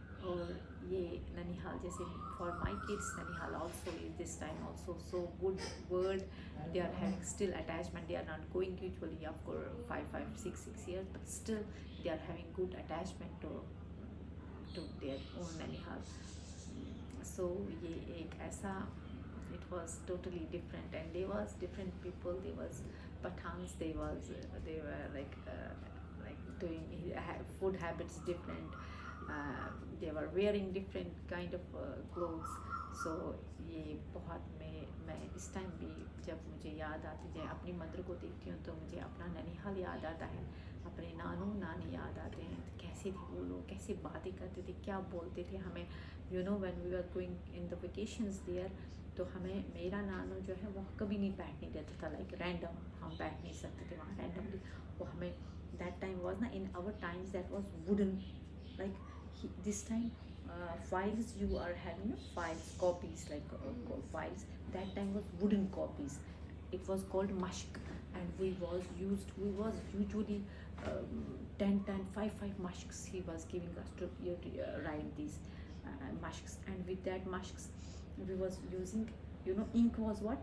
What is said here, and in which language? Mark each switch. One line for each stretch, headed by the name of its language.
Hindi: और ये ननिहाल, जैसे
English: For my kids nanihal also is this time also so good word. They are having still attachment, they are not going usually after 5-6 years, but still they are having good attachment to their own nanihal. So
Hindi: ये एक ऐसा,
English: it was totally different, and they was different people. They was Pathans, they were like doing food habits different. They were wearing different kind of clothes.
Hindi: So ये बहुत मैं इस time भी जब मुझे याद आती है, अपनी मदर को देखती हूँ तो मुझे अपना ननिहाल याद आता है, अपने नानू नानी याद आते हैं। कैसे थे वो लोग, कैसे बातें करते थे, क्या बोलते थे हमें।
English: you know when we were going in the vacations there,
Hindi: तो हमें मेरा नानू जो है वो कभी नहीं बैठने देता था, लाइक रैंडम हम बैठ नहीं सकते थे वहाँ रैंडमली। वो हमें
English: That time was ना, in our times that was wooden, like this time files you are having files, copies, like files. That time was wooden copies. It was called mashq, and we was usually 10 5 mashqs he was giving us to write these mashqs. And with that mashqs we was using, ink was what?